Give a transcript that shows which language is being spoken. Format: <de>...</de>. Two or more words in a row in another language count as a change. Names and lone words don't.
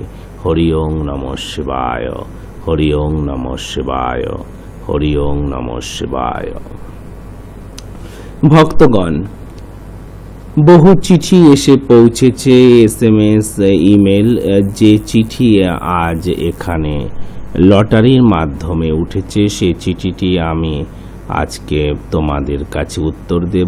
<sa>হরি ওং নমঃ শিবায়, হরি ওং নমঃ শিবায়, হরি ওং নমঃ শিবায়।</sa> <bn>ভক্তগণ, বহু চিঠি এসে পৌঁছেছে, SMS, ইমেল। যে চিঠি আজ এখানে লটারির মাধ্যমে উঠেছে, সেই চিঠিটি আমি আজকে তোমাদের কাছে উত্তর দেব।</bn>